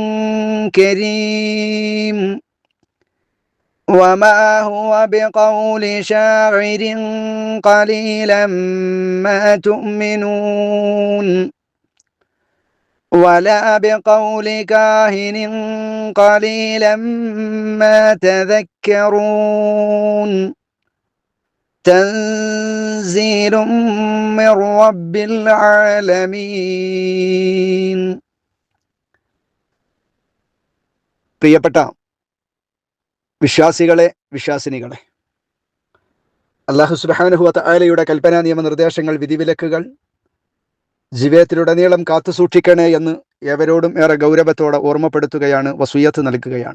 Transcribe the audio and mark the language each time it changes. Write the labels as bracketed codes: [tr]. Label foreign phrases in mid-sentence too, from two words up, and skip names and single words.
[ar] كريم وما هو بقول شاعر قليلا ما تؤمنون ولا بقول كاهن قليلا ما تذكرون تنزيل من رب العالمين. [ml] പ്രിയപ്പെട്ട വിശ്വാസികളെ, വിശ്വാസിനികളെ, അല്ലാഹു [ar] سبحانه وتعالى [ml] കൽപ്പനാ നിയമനിർദ്ദേശങ്ങൾ, വിധിവിലക്കുകൾ ജീവിതത്തിലുടനീളം കാത്തുസൂക്ഷിക്കണേ എന്ന് ഏവരോടും ഏറെ ഗൗരവത്തോടെ ഓർമ്മപ്പെടുത്തുകയാണ്, വസിയ്യത്ത് നൽകുകയാണ്.